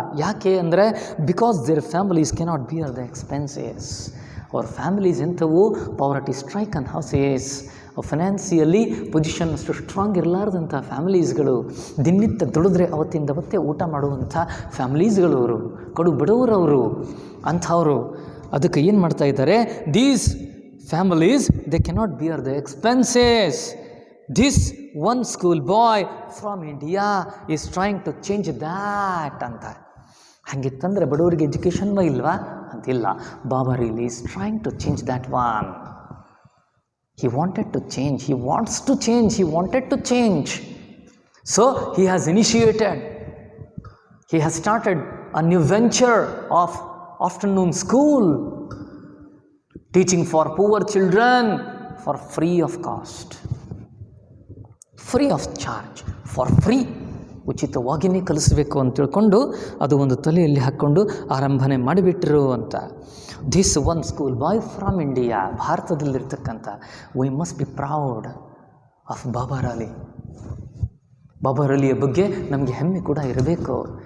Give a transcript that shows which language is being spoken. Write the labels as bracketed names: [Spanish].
[Kannada] ಯಾಕೆ ಅಂದರೆ [English] Because their families cannot bear the expenses. [Kannada] ಅವ್ರ families ಎಂಥವು? [English] poverty strike and houses, [Kannada] financially position ಅಷ್ಟು strong ಇರಲಾರ್ದಂಥ ಫ್ಯಾಮಿಲೀಸ್ಗಳು, ದಿನನಿತ್ಯ ದುಡಿದ್ರೆ ಅವತ್ತಿಂದವತ್ತೇ ಊಟ ಮಾಡುವಂಥ ಫ್ಯಾಮಿಲೀಸ್ಗಳು, ಅವರು ಕಡು ಬಡವರವರು ಅಂಥವರು. ಅದಕ್ಕೆ ಏನು ಮಾಡ್ತಾ ಇದ್ದಾರೆ? [English] These families, they cannot bear the expenses. This one school boy from India is trying to change that ಅಂತ. [Kannada] ಹಾಗಿತ್ತಂದರೆ ಬಡವರಿಗೆ ಎಜುಕೇಷನ್ ಇಲ್ವಾ ಅಂತಿಲ್ಲ. [English] Babar really is trying to change that one. He wanted to change, he wants to change, he wanted to change. So he has initiated, he has started a new venture of afternoon school, teaching for poor children for free of cost, free of charge, for free. [Kannada] ಉಚಿತವಾಗಿಯೇ ಕಲಿಸಬೇಕು ಅಂತ ತಿಳ್ಕೊಂಡು ಅದು ಒಂದು ತಲೆಯಲ್ಲಿ ಹಾಕ್ಕೊಂಡು ಆರಂಭನೆ ಮಾಡಿಬಿಟ್ರು ಅಂತ. [English] this one school boy from India, [Kannada] ಭಾರತದಲ್ಲಿರ್ತಕ್ಕಂಥ. [English] We must be proud of Babar Ali. [Kannada] Babur ಅಲಿಯ ಬಗ್ಗೆ ನಮಗೆ ಹೆಮ್ಮೆ ಕೂಡ ಇರಬೇಕು.